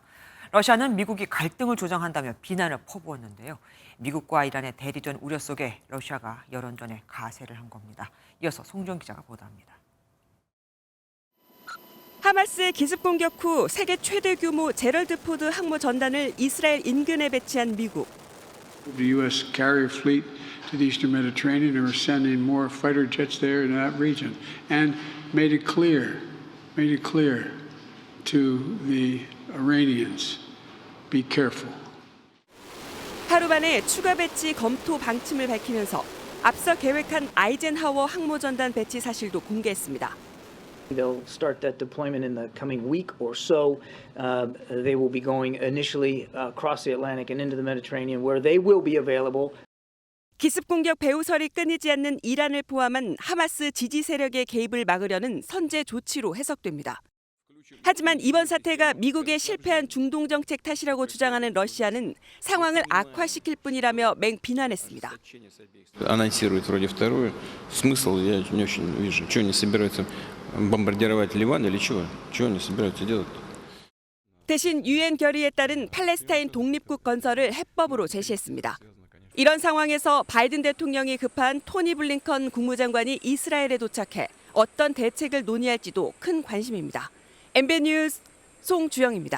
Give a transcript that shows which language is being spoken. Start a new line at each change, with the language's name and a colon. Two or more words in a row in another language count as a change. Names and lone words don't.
Korean: 러시아는 미국이 갈등을 조장한다며 비난을 퍼부었는데요. 미국과 이란의 대리전 우려 속에 러시아가 여론전에 가세를 한 겁니다. 이어서 송지영 기자가 보도합니다. 하마스의 기습 공격 후 세계 최대 규모 제럴드 포드 항모 전단을 이스라엘 인근에 배치한 미국.
English: The U.S. carrier fleet to the Eastern Mediterranean and we're sending more fighter jets there in that region and made it clear to the Iranians, be careful.
Korean: 하루 만에 추가 배치 검토 방침을 밝히면서 앞서 계획한 아이젠하워 항모 전단 배치 사실도 공개했습니다.
English: They'll start that deployment in the coming week or so. They will be going initially across the Atlantic and into the Mediterranean, where they will be available.
Korean: 기습 공격 배후설이 끊이지 않는 이란을 포함한 하마스 지지 세력의 개입을 막으려는 선제 조치로 해석됩니다. 하지만 이번 사태가 미국의 실패한 중동 정책 탓이라고 주장하는 러시아는 상황을 악화시킬 뿐이라며 맹비난했습니다.
Russian: Анонсируют вроде вторую. Смысл я не очень вижу. Чего они собираются бомбардировать Ливан или чего? Чего они собираются делать?
Korean: 대신 유엔 결의에 따른 팔레스타인 독립국 건설을 해법으로 제시했습니다. 이런 상황에서 바이든 대통령이 급한 토니 블링컨 국무장관이 이스라엘에 도착해 어떤 대책을 논의할지도 큰 관심입니다. MBN 뉴스 송주영입니다.